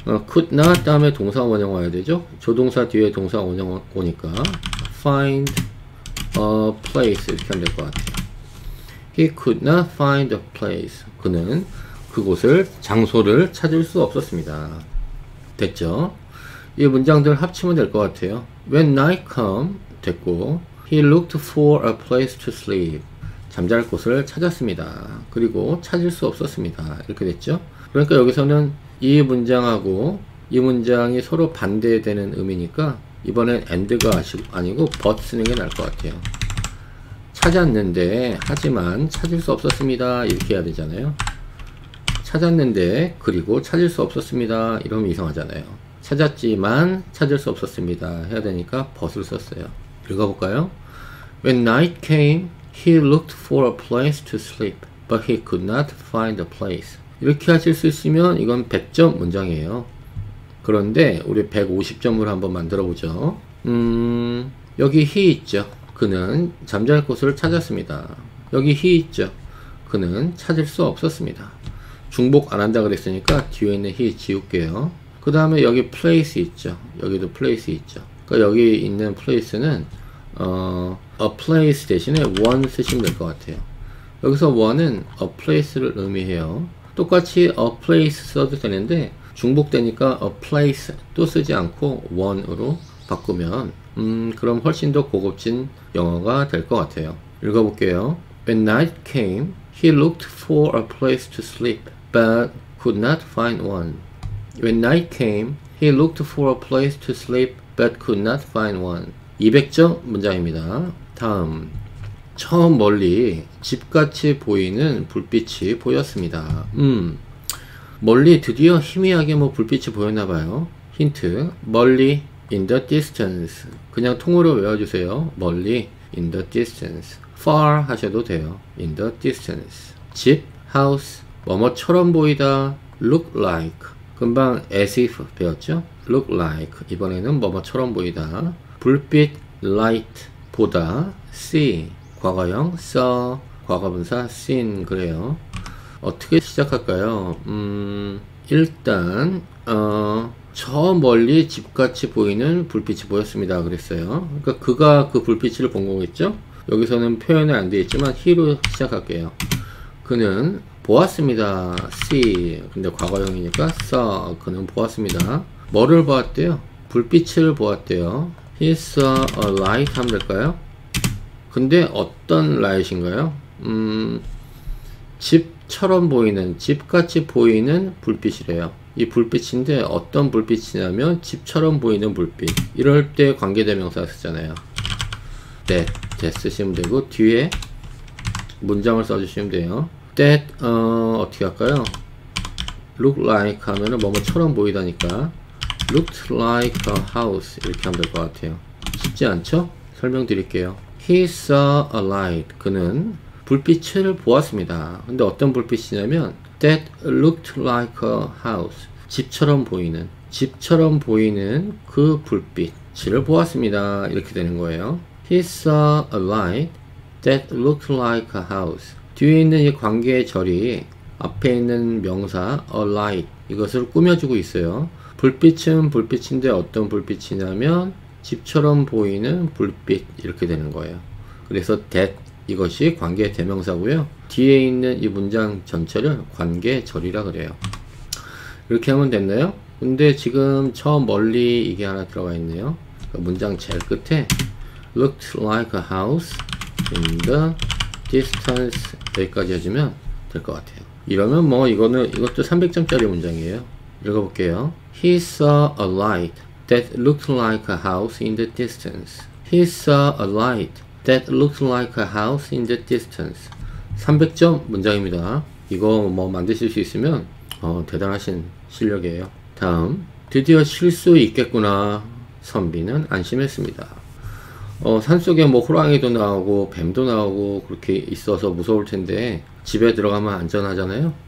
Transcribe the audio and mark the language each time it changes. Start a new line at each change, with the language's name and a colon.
Korean: could not 다음에 동사 원형 와야 되죠. 조동사 뒤에 동사 원형 오니까
English: find a place
Korean: 이렇게 하면 될 것 같아요.
English: He could not find a place.
Korean: 그는 그곳을, 장소를 찾을 수 없었습니다. 됐죠? 이 문장들 합치면 될 것 같아요.
English: When night came
Korean: 됐고,
English: He looked for a place to sleep.
Korean: 잠잘 곳을 찾았습니다. 그리고 찾을 수 없었습니다. 이렇게 됐죠? 그러니까 여기서는 이 문장하고 이 문장이 서로 반대되는 의미니까 이번엔 and가 아니고 but 쓰는 게 나을 것 같아요. 찾았는데 하지만 찾을 수 없었습니다 이렇게 해야 되잖아요. 찾았는데 그리고 찾을 수 없었습니다 이러면 이상하잖아요. 찾았지만 찾을 수 없었습니다 해야 되니까 but을 썼어요. 읽어볼까요?
English: When night came, He looked for a place to sleep, but he could not find a place.
Korean: 이렇게 하실 수 있으면 이건 100점 문장이에요. 그런데 우리 150점으로 한번 만들어 보죠. 여기 he 있죠. 그는 잠잘 곳을 찾았습니다. 여기 he 있죠. 그는 찾을 수 없었습니다. 중복 안 한다 그랬으니까 뒤에 있는 he 지울게요. 그 다음에 여기 place 있죠. 여기도 place 있죠. 그러니까 여기 있는 place는 a place 대신에 one 쓰시면 될 것 같아요. 여기서 one은 a place를 의미해요. 똑같이 a place 써도 되는데 중복되니까 a place 또 쓰지 않고 one으로 바꾸면 그럼 훨씬 더 고급진 영어가 될 것 같아요. 읽어볼게요.
English: When night came, he looked for a place to sleep, but could not find one. When night came, he looked for a place to sleep, but could not find one.
Korean: 200점 문장입니다. 다음, 처음 멀리 집같이 보이는 불빛이 보였습니다. 멀리 드디어 희미하게 뭐 불빛이 보였나봐요. 힌트, 멀리
English: in the distance.
Korean: 그냥 통으로 외워주세요. 멀리
English: in the distance. far
Korean: 하셔도 돼요.
English: in the distance.
Korean: 집, house, 뭐뭐처럼 보이다.
English: look like.
Korean: 금방
English: as if
Korean: 배웠죠?
English: look like.
Korean: 이번에는 뭐뭐처럼 보이다. 불빛, light, 보다.
English: see, 과거형, saw, 과거분사, seen.
Korean: 그래요. 어떻게 시작할까요? 일단 저 멀리 집같이 보이는 불빛이 보였습니다 그랬어요. 그러니까 그가 그 불빛을 본 거겠죠? 여기서는 표현은 안 되어 있지만 he로 시작할게요. 그는 보았습니다. see. 근데 과거형이니까 saw. 그는 보았습니다. 뭐를 보았대요? 불빛을 보았대요.
English: He saw a light
Korean: 하면 될까요? 근데 어떤 light인가요? 집처럼 보이는, 집같이 보이는 불빛이래요. 이 불빛인데 어떤 불빛이냐면 집처럼 보이는 불빛. 이럴 때 관계대명사 쓰잖아요. that 쓰시면 되고 뒤에 문장을 써주시면 돼요. that 어떻게 할까요? look like 하면은 뭐뭐처럼 보이다니까
English: looked like a house
Korean: 이렇게 하면 될 것 같아요. 쉽지 않죠? 설명드릴게요.
English: He saw a light.
Korean: 그는 불빛을 보았습니다. 근데 어떤 불빛이냐면
English: that looked like a house.
Korean: 집처럼 보이는 그 불빛을 보았습니다. 이렇게 되는 거예요.
English: He saw a light that looked like a house.
Korean: 뒤에 있는 이 관계의 절이 앞에 있는 명사 a light 이것을 꾸며주고 있어요. 불빛은 불빛인데 어떤 불빛이냐면 집처럼 보이는 불빛 이렇게 되는 거예요. 그래서 that 이것이 관계 대명사고요. 뒤에 있는 이 문장 전체를 관계절이라 그래요. 이렇게 하면 됐나요? 근데 지금 처음 멀리 이게 하나 들어가 있네요. 그러니까 문장 제일 끝에
English: looked like a house in the distance
Korean: 여기까지 해주면 될 것 같아요. 이러면 뭐 이것도 300점짜리 문장이에요. 읽어볼게요.
English: He saw a light that looked like a house in the distance. He saw a light that looked like a house in the distance.
Korean: 300점 문장입니다. 이거 뭐 만드실 수 있으면 대단하신 실력이에요. 다음, 드디어 쉴 수 있겠구나. 선비는 안심했습니다. 산속에 뭐 호랑이도 나오고 뱀도 나오고 그렇게 있어서 무서울 텐데 집에 들어가면 안전하잖아요.